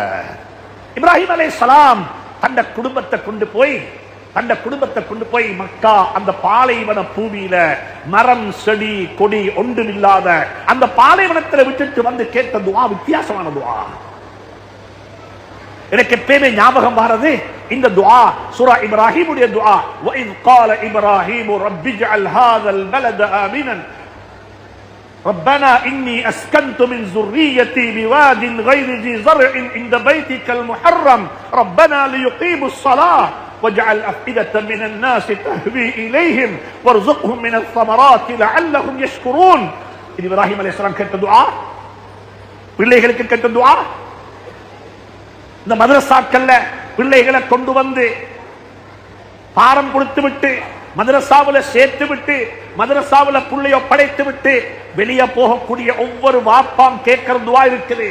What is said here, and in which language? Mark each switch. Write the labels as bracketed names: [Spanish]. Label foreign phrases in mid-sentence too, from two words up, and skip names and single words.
[Tamil] இப்ராஹிம் அலைஹிஸ்ஸலாம் தன்னுடைய குடும்பத்தை கொண்டு போய் மக்கா அந்த பாலைவன பூமியில மரம் செடி கொடி ஒன்றும் இல்லாத அந்த பாலைவனத்தில் விட்டுட்டு வந்து கேட்ட துஆ வித்தியாசமான துஆ. எனக்கு எப்பவுமே ஞாபகம் வர்றது இந்த துஆ, சூரா இப்ராஹிமுடைய துஆ. [Arabic] وَإِذْ قَالَ إِبْرَاهِيمُ رَبِّ اجْعَلْ هَذَا الْبَلَدَ آمِنًا رَبَّنَا إِنِّي أَسْكَنْتُ مِنْ ذُرِّيَّتِي بِوَادٍ غَيْرِ ذِي زَرْعٍ عِنْدَ بَيْتِكَ الْمُحَرَّمِ رَبَّنَا لِيُقِيمُوا الصَّلَاةَ وَاجْعَلْ أَفْئِدَةً مِنَ النَّاسِ تَهْوِي إِلَيْهِمْ وَارْزُقْهُمْ مِنَ الثَّمَرَاتِ لَعَلَّهُمْ يَشْكُرُونَ. [Tamil] இது இப்ராஹிம் அலைஹிஸ்ஸலாம் கேட்ட துஆ, பிள்ளைகளுக்கு கேட்ட துஆ. இந்த மதரசாக்கள்ல பிள்ளைகளை கொண்டு வந்து பாரம் கொடுத்து விட்டு மதரசாவுல சேர்த்து விட்டு மதரசாவுல புள்ளைய படைத்து விட்டு வெளியே போகக்கூடிய ஒவ்வொரு வாப்பாம் கேட்கிற துஆ இருக்குது.